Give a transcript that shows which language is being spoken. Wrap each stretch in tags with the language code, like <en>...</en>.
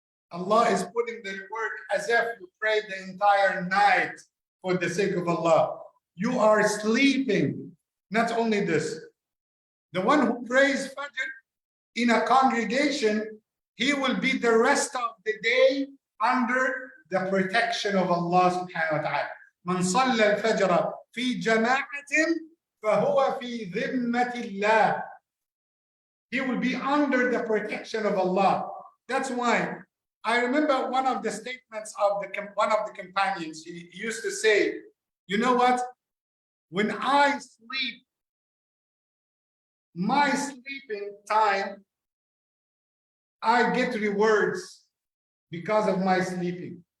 <en>Allah is putting the reward as if you prayed the entire night for the sake of Allah. You are sleeping. Not only this, The one who prays Fajr in a congregation, he will be the rest of the day under the protection of Allah subhanahu wa ta'ala.</en> <ar>من صلى الفجر في جماعة فهو في ذمة الله.</ar> <en>He will be under the protection of Allah. That's why I remember one of the statements of one of the companions. He used to say, you know what? When I sleep, my sleeping time, I get rewards because of my sleeping.</en>